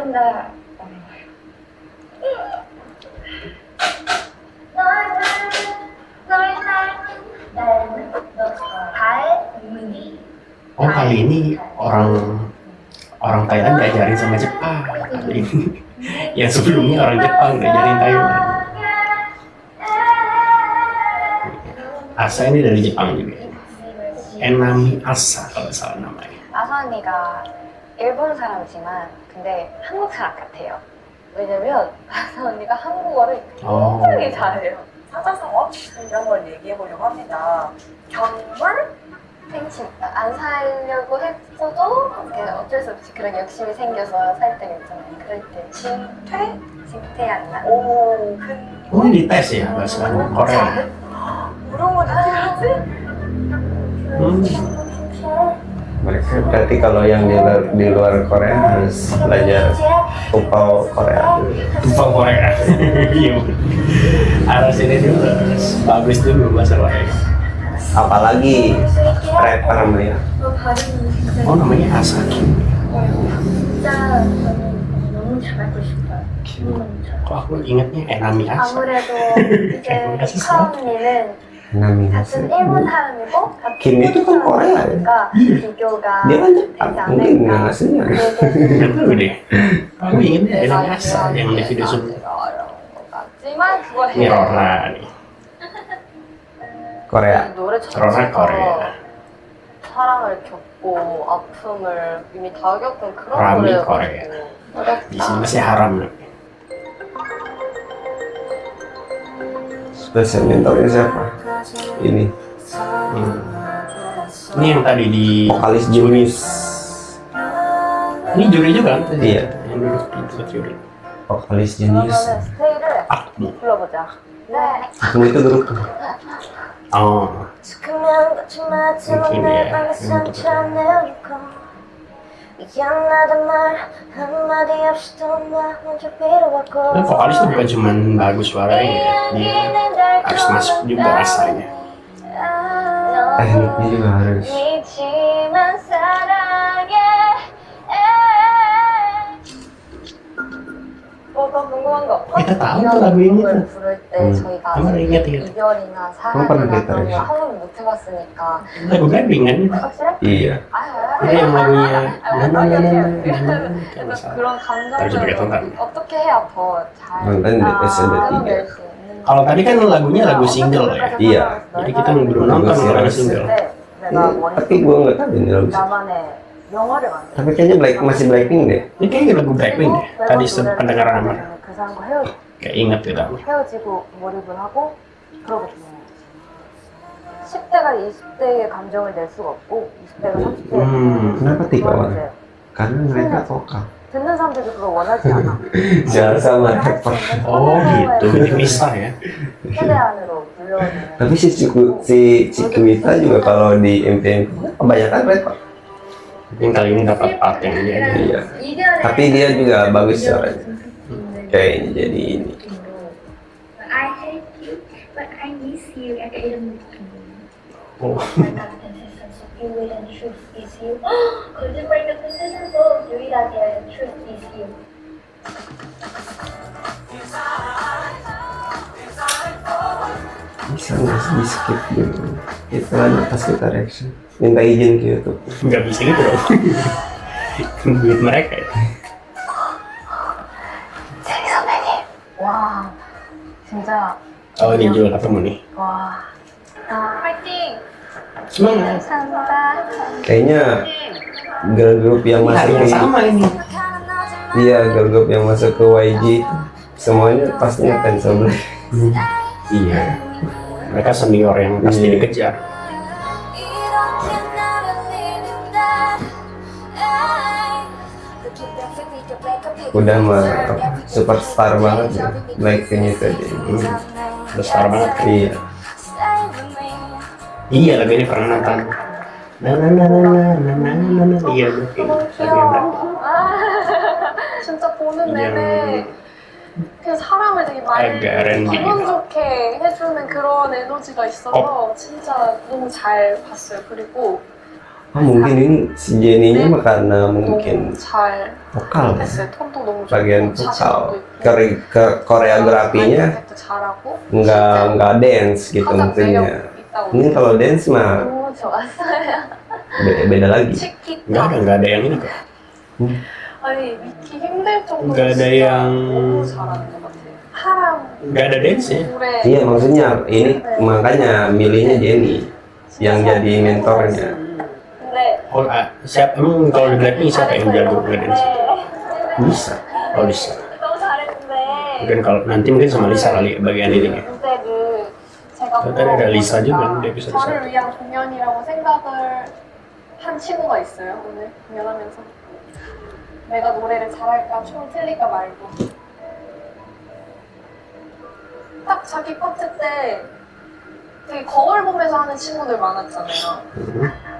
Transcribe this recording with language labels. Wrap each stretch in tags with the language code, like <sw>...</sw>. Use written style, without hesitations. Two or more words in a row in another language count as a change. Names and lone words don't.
<id>Oh kali ini orang Thailand diajarin sama Jepang kali ini. Yang sebelumnya orang Jepang diajarin Thailand. Asa ini dari Jepang juga. Enami Asa kalau salah namanya.</id> <ko>아사 언니가 일본 사람이지만 근데 한국 사람 같아요. 왜냐면 아사 언니가 한국어를 굉장히 잘해요. 사자성어 이런 걸 얘기해 보려고 합니다. 정말 생침 안 살려고 했어도 어쩔 수 없이 그런 욕심이 생겨서 살 때가 있잖아요. 그럴 때 징퇴? 징퇴 안 나. 오,</ko> <id>Oh, ini dites ya bahasa Korea.</id> <ko>이런 거 잘하지?</ko> <id>Mereka berarti kalau yang di luar Korea harus belajar Tupau Korea dulu. Tupang Korea. Iya. Harus ini dulu, harus bagus dulu bahasa Korea. Apalagi rapper namanya. Oh, namanya Asaki.</id> <ko>진짜 너무 잘하고 싶어요.</ko> <id>Kok aku ingatnya Enami Asa?</id> <ko>아무래도</ko> <id>Kayak</id> <ko>이제</ko> <id>Asa.</id> <ko>카운이는</ko> <id>Namanya</id> <ko>같은 일본 사람이고 같은</ko> <id>Kim itu kan Korea ya?</id> <ko>사람이니까 비교가</ko> <id>Dia kan</id> <ko>되지</ko> <id>Jepang, mungkin nggak</id> <ko>않을까.</ko> <id>aslinya. Nggak tahu deh. Aku ingatnya Enami Asa yang di video sebelumnya.</id> <ko>같지만 그걸</ko> <id>Ini Rora nih. Korea.</id> <ko>노래</ko> <id>Rora Korea.</id> <ko>사랑을 겪고 아픔을 이미 다 겪은 그런</ko> <id>Rami</id> <ko>노래여가지고</ko> <id>Korea. Di sini</id> <ko>어렵다.</ko> <id>masih haram nih. Special mentornya siapa? Ini Ini yang tadi di vokalis Junis. Ini juri juga kan? tadi? Iya. Yang duduk di tempat juri. Vokalis Junis.</id> <ko>그러면은 스테이를</ko> <id>Akmu.</id> <ko>불러보자. 네.</ko> <id>Aku itu grup. Oh,</id> <ko>지금은 같이 마지막</ko> <id>Mungkin</id> <ko>내</ko> <id>ya,</id> <ko>방에</ko> <id>yang</id> <ko>상처</ko> <id>untuk-</id> <ko>내어주고 미안하단 말 한마디 없이 또 나 먼저 빌어왔고</ko> <id>nah, vokalis tuh bukan cuma bagus suaranya ya, dia harus masuk juga rasanya. Tekniknya juga harus.</id> <ko>믿지만 사랑해 더 궁금한 거 없어?</ko> <id>Kita tahu</id> <ko>이런</ko> <id>tuh lagu ini</id> <ko>곡을</ko> <id>tuh.</id> <ko>부를 때 저희가</ko> <id>Kamu</id> <ko>아직</ko> <id>ingat.</id> <ko>이별이나</ko> <id>Kamu pernah</id> <ko>사랑이나</ko> <id>kita</id> <ko>그런</ko> <id>ya?</id> <ko>거 한 번도 못 해봤으니까</ko> <id>Lagu Blackpink kan?</id> <ko>확실해?</ko> <id>Iya. Ini yang lagunya</id> <ko>그래서 그런</ko> <id>Harus juga tonton.</id> <ko>감정들을 어떻게 해야 더잘</ko> <id>Nonton di episode 3.</id> <ko>낼 수 있는지</ko> <id>Kalau tadi kan lagunya lagu single ya. Iya. Jadi kita belum nonton kalau ada single.</id> <ko>때 내가</ko> <id>Tapi gue nggak tahu ini lagu.</id> <ko>나만의 영화를 만들어</ko> <id>Tapi kayaknya masih Blackpink deh. Ini kayaknya lagu Blackpink deh. Tadi pendengaran aman.</id> <ko>그 사람과</ko> <id>Kayak inget gitu.</id> <ko>헤어지고 몰입을 하고 그러거든요. 10대가 20대의 감정을 낼 수가 없고 20대가 30대의</ko> <id>Kenapa tiga orang? Karena mereka vokal.</id> <ko>듣는 사람들도 그걸 원하지 않아.</ko> <id>Jangan sama rapper. Oh gitu, jadi pisah ya.</id> <ko>세대 안으로 불려오는</ko> <id>Tapi si Cikuita juga kalau di MTN kebanyakan rapper. Mungkin kali ini dapat part yang dia aja. Iya. Tapi dia juga bagus suaranya. Kayaknya jadi ini.</id> <en>I hate you, but I miss you.</en> <id>Kayak ilang Oh.</id> <en>You will and truth is you.</en> <ko>거짓말 같은 세상도 유일하게</ko> <en>truth is you.</en> <id>Bisa nggak sih di skip dulu? Itu kan pas kita reaction. Minta izin ke YouTube. Nggak bisa gitu dong. Duit mereka ya.</id> <ko>제리 선배님. 와, 진짜</ko> <id>Oh ini juga ketemu nih.</id> <ko>와. 파이팅.</ko> <id>Semangat.</id> <ko>감사합니다.</ko> <id>Kayaknya</id> <en>girl group</en> <id>yang Hari masuk yang ke sama ini. Iya,</id> <en>girl group</en> <id>yang masuk ke YG itu semuanya pasti ngefans sama Black. Iya. Mereka senior yang pasti Iya. dikejar. Udah mah superstar banget ya Blackpink itu aja. Besar banget. Iya. Iya lagu ini pernah nonton. Na. Iya betul. Lagu yang Blackpink.</id> <ko>진짜 보는</ko> <id>yang</id> <ko>내내 그냥 사람을 되게</ko> <id>agak R&B</id> <ko>기분</ko> <id>gitu.</id> <ko>좋게 해주는 그런 에너지가 있어서 진짜 너무 잘 봤어요. 그리고</ko> <id>Mungkin ini si Jenny-nya mah karena mungkin</id> <ko>너무 잘</ko> <id>vokal ya.</id> <ko>했어요. 톤도 너무 좋고</ko> <id>Bagian</id> <ko>자신감도</ko> <id>vokal.</id> <ko>있고</ko> <id>Koreografinya</id> <ko>efek도 잘하고</ko> <id>nggak dance gitu</id> <ko>가장</ko> <id>mungkinnya.</id> <ko>매력 있다고</ko> <id>Mungkin kalau dance mah</id> <ko>너무 좋았어요.</ko> <id>beda lagi.</id> <ko>치키타</ko> <id>Nggak ada yang ini kok.</id> <ko>아니 믿기 힘들 정도로</ko> <id>nggak ada</id> <ko>진짜</ko> <id>yang</id> <ko>너무 잘하는 것 같아요. 하람</ko> <id>nggak ada dance ya.</id> <ko>노래</ko> <id>Iya maksudnya ini makanya milihnya Jenny yang jadi mentornya.</id> <ko>근데</ko> <id>Oh, siapa emang kalau di Blackpink siapa yang jago nge-dance? Lisa. Oh Lisa.</id> <ko>너무 잘했는데</ko> <id>Mungkin kalau nanti mungkin sama Lisa kali ya, bagian ini ya.</id> <ko>그때를 제가</ko> <id>Tadi ada Lisa juga di episode</id> <ko>저를</ko> <id>1.</id> <ko>위한 공연이라고 생각을 한 친구가 있어요. 오늘 공연하면서 내가 노래를 잘할까 춤을 틀릴까 말고 딱 자기 파트 때 되게 거울 보면서 하는 친구들 많았잖아요.</ko>